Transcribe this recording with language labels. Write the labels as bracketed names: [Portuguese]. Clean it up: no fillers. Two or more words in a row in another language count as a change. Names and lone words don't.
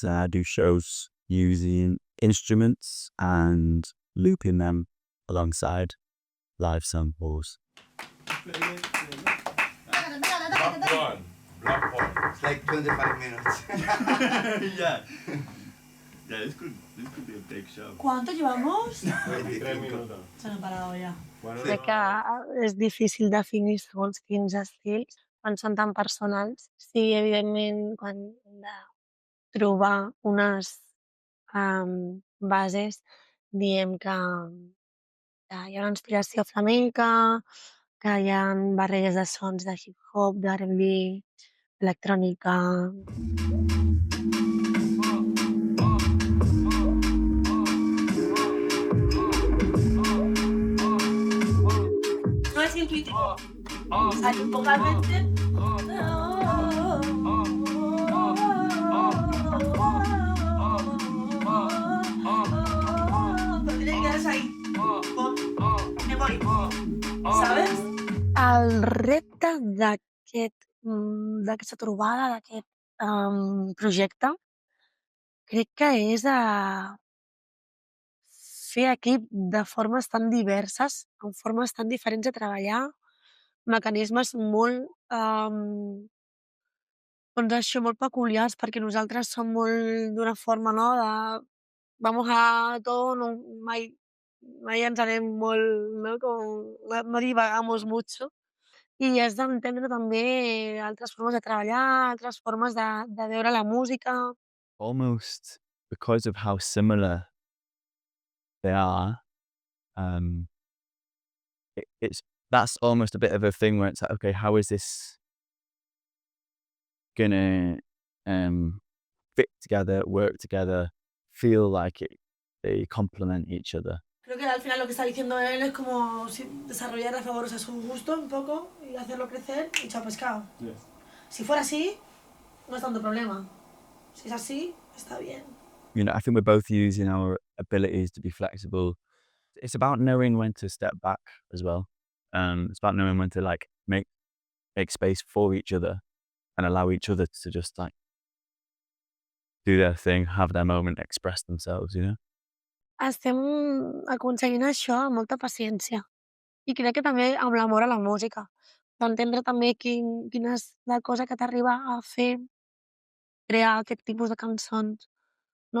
[English] I do shows using instruments and looping them alongside live samples. Block one. It's like 25 minutes. Yeah. Yeah, this could be a big show. [Spanish] ¿Cuánto llevamos? 23 minutos. [Catalan] Se n'ha parado ja. Bueno, Crec que és difícil definir segons quins estils quan són tan personals. Sí, evidentment, quan hem de trobar unes bases, diem que hi ha una inspiració flamenca, que hi ha barreges de sons de hip-hop, d'R&B, electrònica. [Spanish] No es intuitivo. Sale un poco al mente. Pero tiene que quedarse ahí. Me voy. ¿Sabes? [Catalan] El repte d'aquesta trobada, d'aquest projecte, crec que és fer equip de formes tan diverses, amb formes tan diferents de treballar, mecanismes molt, doncs això, molt peculiars, perquè nosaltres som molt d'una forma, no?, de [Spanish] vamos a todo, [Catalan] no, mai ens anem molt, no?, [Spanish] no divagamos mucho. [Catalan] I has d'entendre també altres formes de treballar, altres formes de veure la música. [English] Almost because of how similar they are, that's almost a bit of a thing where it's like, okay, how is this gonna fit together, work together, feel like they complement each other? [Spanish] Creo que al final lo que está diciendo él es como desarrollar a favor a su gusto un poco y hacerlo crecer y chao pescado. [English] Yes. [Spanish] Si fuera así, no es tanto problema. Si es así, está bien. [English] You know, I think we're both using our abilities to be flexible. It's about knowing when to step back as well. It's about knowing when to like make space for each other and allow each other to just like do their thing, have their moment, express themselves, you know? [Catalan] Estem aconseguint això amb molta paciència. I crec que també amb l'amor a la música. D'entendre també quina és la cosa que t'arriba a fer crear aquest tipus de cançons. No?